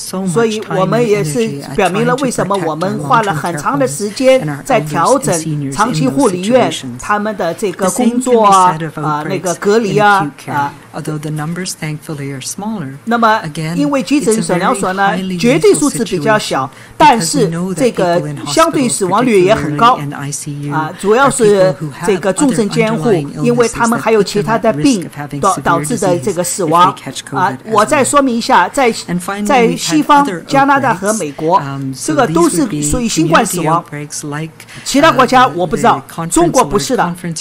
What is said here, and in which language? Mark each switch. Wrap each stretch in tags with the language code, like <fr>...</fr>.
<zh>所以我们也是表明了为什么我们花了很长的时间在调整长期护理院他们的这个工作那个隔离</zh> <en>Although the numbers thankfully are smaller.</en> <zh>那么因为急诊诊疗所呢绝对数字比较小，但是这个相对死亡率也很高主要是这个重症监护，因为他们还有其他的病导致的这个死亡我再说明一下，在西方加拿大和美国这个都是属于新冠死亡，其他国家我不知道，中国不是的。</zh>